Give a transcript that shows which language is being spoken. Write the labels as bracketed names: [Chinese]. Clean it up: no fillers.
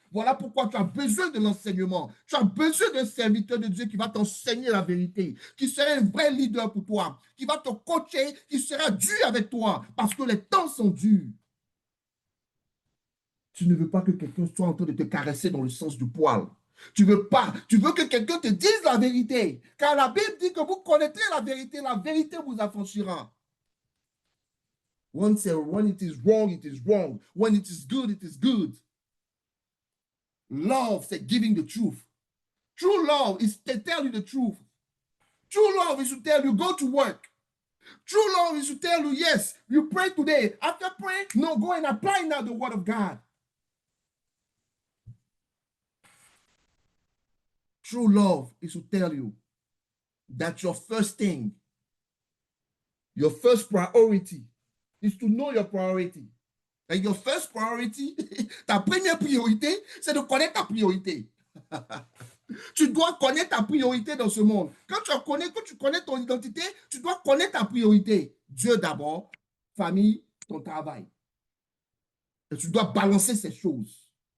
[French] Voilà pourquoi tu as besoin de l'enseignement. Tu as besoin d'un serviteur de Dieu qui va t'enseigner la vérité, qui sera un vrai leader pour toi, qui va te coacher, qui sera dur avec toi, parce que les temps sont durs. Tu ne veux pas que quelqu'un soit en train de te caresser dans le sens du poil. Tu veux que quelqu'un te dise la vérité. Car la Bible dit que vous connaîtrez la vérité vous affranchira. [English] When it is wrong, it is wrong. When it is good, it is good. Love, [French] c'est [English] giving the truth. True love is to tell you the truth. True love is to tell you, go to work. True love is to tell you, yes, you pray today. After praying, no, go and apply now the word of God. True love is to tell you that your first thing, your first priority is to know your priority. And your first priority, [French] ta première priorité, c'est de connaître ta priorité. Tu dois connaître ta priorité dans ce monde. Quand tu connais ton identité, tu dois connaître ta priorité. Dieu d'abord, famille, ton travail. Et tu dois balancer ces choses.